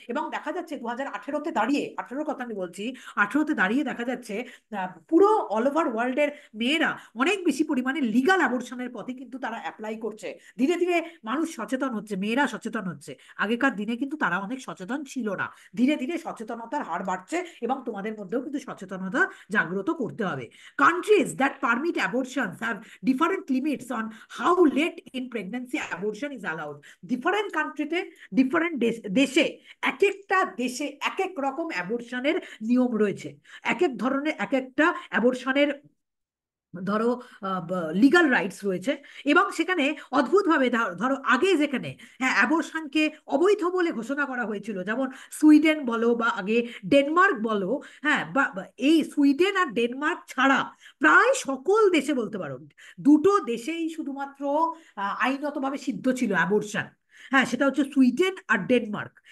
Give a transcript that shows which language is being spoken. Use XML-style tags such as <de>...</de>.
<bn>এবং দেখা যাচ্ছে 2018-তে দাঁড়িয়ে, 18-র কথা আমি বলছি, 18-তে দাঁড়িয়ে দেখা যাচ্ছে পুরো</bn> <en>all over ওয়ার্ল্ডের</en> <bn>মেয়েরা অনেক বেশি পরিমাণে লিগাল অ্যাবর্শনের পথে কিন্তু তারা অ্যাপ্লাই করছে। ধীরে ধীরে মানুষ সচেতন হচ্ছে, মেয়েরা সচেতন হচ্ছে। আগেকার দিনে কিন্তু তারা অনেক সচেতন ছিল না। ধীরে ধীরে সচেতনতার হার বাড়ছে, এবং তোমাদের মধ্যেও কিন্তু সচেতনতা জাগ্রত করতে হবে।</bn> <en>Countries that permit abortions have different limits on how late in pregnancy abortion is allowed.</en> <bn>Different কান্ট্রিতে, ডিফারেন্ট দেশে, এক একটা দেশে এক এক রকম অ্যাবর্শনের নিয়ম রয়েছে, এক এক ধরনের এক একটা অ্যাবর্শনের ধরো লিগাল রাইটস রয়েছে। এবং সেখানে অদ্ভুতভাবে ধরো আগে যেখানে, হ্যাঁ, অ্যাবর্শনকে অবৈধ বলে ঘোষণা করা হয়েছিল, যেমন সুইডেন বলো বা আগে ডেনমার্ক বলো, হ্যাঁ, বা এই সুইডেন আর ডেনমার্ক ছাড়া প্রায় সকল দেশে বলতে পারো, দুটো দেশেই শুধুমাত্র আইনতভাবে সিদ্ধ ছিল অ্যাবর্শন, হ্যাঁ, সেটা হচ্ছে সুইডেন আর ডেনমার্ক।</bn>